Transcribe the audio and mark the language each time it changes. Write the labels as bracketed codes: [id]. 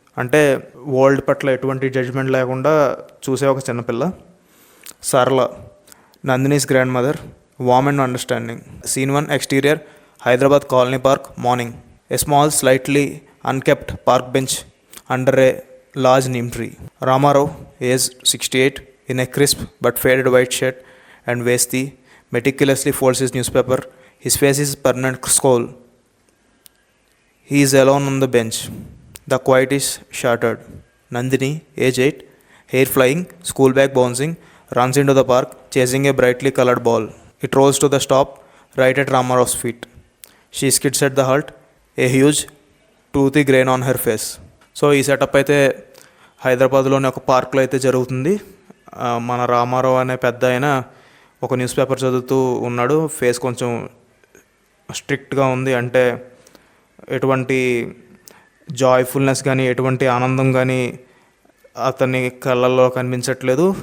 [te] అంటే వరల్డ్ పట్ల ఎటువంటి జడ్జ్మెంట్ లేకుండా చూసే ఒక చిన్నపిల్ల. [en] Sarala, Nandini's grandmother, warm and understanding. Scene 1, exterior, Hyderabad colony park, morning. A small slightly unkept park bench under a large neem tree. Ramarao, age 68, in a crisp but faded white shirt and vesti, meticulously folds his newspaper. His face is permanent scowl. He is alone on the bench. The quiet is shattered. Nandini, age 8, hair flying, school bag bouncing, runs into the park, chasing a brightly colored ball. It rolls to the stop, right at Ramarov's feet. She skids at the halt, a huge, toothy grain on her face. [te] So ఈ setup అయితే హైదరాబాద్లోని ఒక పార్క్లో అయితే జరుగుతుంది. మన రామారావు అనే పెద్ద ఆయన ఒక న్యూస్ పేపర్ చదువుతూ ఉన్నాడు. ఫేస్ కొంచెం స్ట్రిక్ట్గా ఉంది. అంటే ఎటువంటి జాయ్ఫుల్నెస్ కానీ ఎటువంటి ఆనందం కానీ అతని కళ్ళల్లో కనిపించట్లేదు.